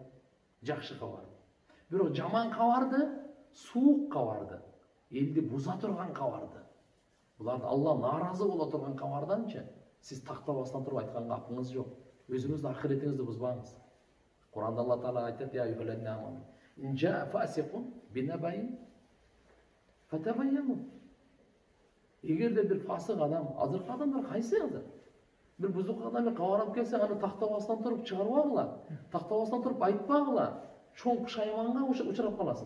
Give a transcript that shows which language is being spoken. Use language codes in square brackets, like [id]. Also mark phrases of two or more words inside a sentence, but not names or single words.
[ky] Жакшы кабар. Бирок жаман кабарды, суук кабарды, элди буза турган кабарды, буларды Алла нааразы боло турган кабарданчы сиз тактабастан туруп айтканга акыңыз жок. Өзүңүздүн ахиретиңизди бузбаңыз. Куранда Алла Таала айтат: [ar] "يا أيها الذين آمنوا إن جاء فاسق بنبإ فتبينوا." [ky] Эгерде бир фасык адам, азыркы адамдар кайсы азыр? Бир бузук адам кабар алып келсе, аны тактабастан туруп чыгарбагыла, тактабастан туруп айтпагыла, чоң пушайманга учурап каласың.